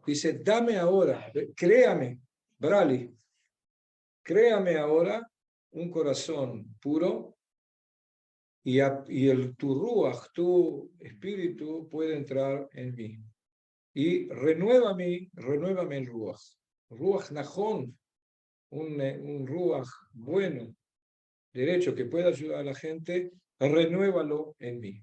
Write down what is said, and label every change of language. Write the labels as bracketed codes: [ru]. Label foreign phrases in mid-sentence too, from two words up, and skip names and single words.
[es] Dice, dame ahora, créame, Brali, créame ahora un corazón puro y tu ruach, tu espíritu puede entrar en mí. Y renuévame el ruach. [he] רוח נכון, [es] un ruach bueno, derecho, que pueda ayudar a la gente, renuévalo en mí.